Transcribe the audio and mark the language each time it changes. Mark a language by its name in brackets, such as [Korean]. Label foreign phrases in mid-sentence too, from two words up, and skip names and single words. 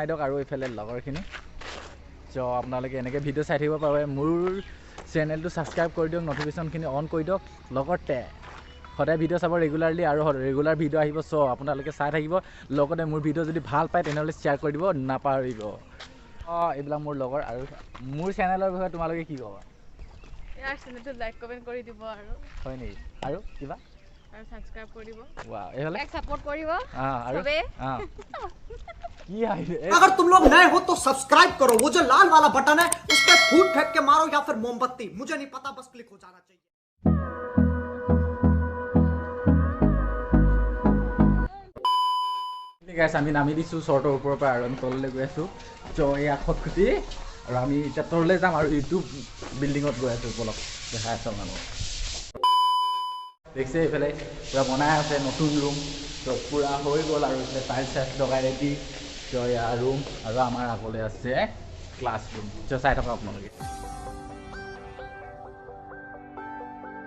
[Assamese] দিয়ক আৰু এইফালে লগৰখিনি চ' আপোনালোকে এনেকৈ ভিডিঅ' চাই থাকিব পাৰে মোৰ চেনেলটো ছাবস্ক্ৰাইব কৰি দিয়ক নটিফিকেশ্যনখিনি অন কৰি দিয়ক লগতে সদায় ভিডিঅ' চাব ৰেগুলাৰলি আৰু ৰেগুলাৰ ভিডিঅ' আহিব চ' আপোনালোকে চাই থাকিব লগতে মোৰ ভিডিঅ' যদি ভাল পায় তেনেহ'লে শ্বেয়াৰ কৰি দিব নাপাহৰিব এইবিলাক মোৰ লগৰ আৰু মোৰ চেনেলৰ বিষয়ে তোমালোকে কি ক'বা यार চেনেলটো লাইক কমেন্ট কৰি দিব আৰু হয় নেকি আৰু কিবা আৰু সাবস্ক্ৰাইব কৰি দিব [Hindi] वाह ये वाला [Assamese] লাইক সাপোর্ট কৰিব [Hindi] अरे সবে की है अगर तुम लोग नए हो तो सब्सक्राइब करो वो जो लाल वाला बटन है उस पर फूट फेंक के मारो या फिर मोमबत्ती मुझे नहीं पता बस क्लिक हो जाना चाहिए [Assamese] गाइस আমি নামি দিছোঁ শ্বৰ্টৰ ওপৰৰ পৰা আৰু আমি তললৈ গৈ আছোঁ চ' এই খটখটি আৰু আমি এতিয়া তললৈ যাম আৰু ইউটিউব বিল্ডিঙত গৈ আছোঁ বলক দেখাই আছোঁ আপোনালোকক দেখিছে এইফালে পূৰা বনাই আছে নতুন ৰুম চ' পূৰা হৈ গ'ল আৰু এইফালে টাইলছ চাইলছ লগাই ৰেডি চ' ইয়াৰ ৰুম আৰু আমাৰ আগলৈ আছে ক্লাছ ৰুম চ' চাই থকা আপোনালোকে